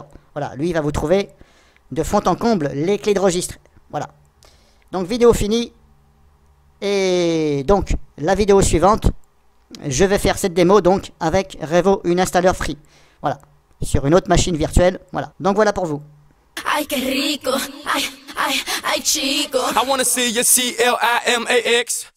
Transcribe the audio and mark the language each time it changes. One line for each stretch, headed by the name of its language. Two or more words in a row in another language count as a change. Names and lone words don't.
French: Voilà, lui, il va vous trouver de fond en comble les clés de registre. Voilà. Donc, vidéo finie. Et donc, la vidéo suivante, je vais faire cette démo donc avec Revo, une installeur free. Voilà, sur une autre machine virtuelle. Voilà, donc voilà pour vous.
Spanish: Ay, qué rico. Ay, ay, ay, chico.
English: I wanna see your CLIMAX.